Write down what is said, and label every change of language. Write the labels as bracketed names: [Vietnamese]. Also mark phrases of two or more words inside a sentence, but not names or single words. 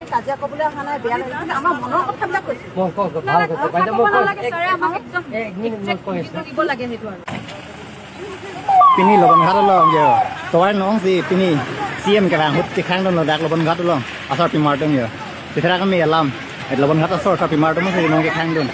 [Assamese] কাজিয়া কৰিবলৈ অহা নাই বেয়া লাগে কিন্তু আমাৰ মনৰ কথাবিলাক কৈছো [Karbi] Pini lobon ghat long yo. Toy nong si pini CM ka hut ti khang don dak lobon ghat long. Asar pi mar dong yo. Tithra kami alam. Et lobon ghat asar ka pi mar dong si nong ke khang don.